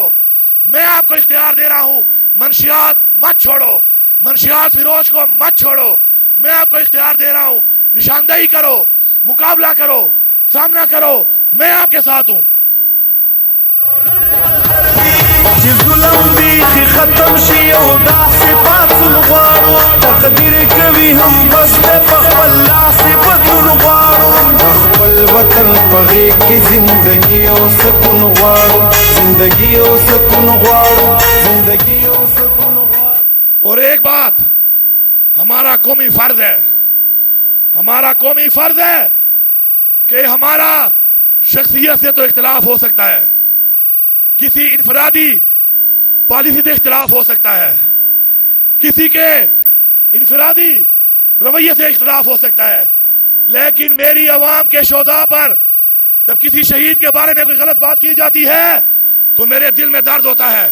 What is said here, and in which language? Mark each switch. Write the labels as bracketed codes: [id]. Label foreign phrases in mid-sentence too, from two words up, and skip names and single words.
[ur] میں آپ کو اختیار دے رہا ہوں، منشیات مت چھوڑو، منشیات فیروز کو مت چھوڑو. میں آپ کو اختیار دے رہا ہوں، نشاندہی کرو، مقابلہ کرو، سامنا کرو، میں آپ کے ساتھ ہوں. ظلم بھی ختم [ps] शी او داسې پاتون غواړو تقدیر کوي هم بس د خپل لاس بدلون غواړو خپل وطن په غېږ کې زندگی او سکون غواړو زندگی او سکون غواړو زندگی او سکون غواړو। [ur] اور ایک بات، ہمارا قومی فرض ہے، ہمارا قومی فرض ہے کہ ہمارا شخصیت سے تو اختلاف ہو سکتا ہے، کسی انفرادی پالیسی سے اختلاف ہو سکتا ہے، کسی کے انفرادی رویے سے اختلاف ہو سکتا ہے، لیکن میری عوام کے شہدا پر جب کسی شہید کے بارے میں کوئی غلط بات کی جاتی ہے تو میرے دل میں درد ہوتا ہے.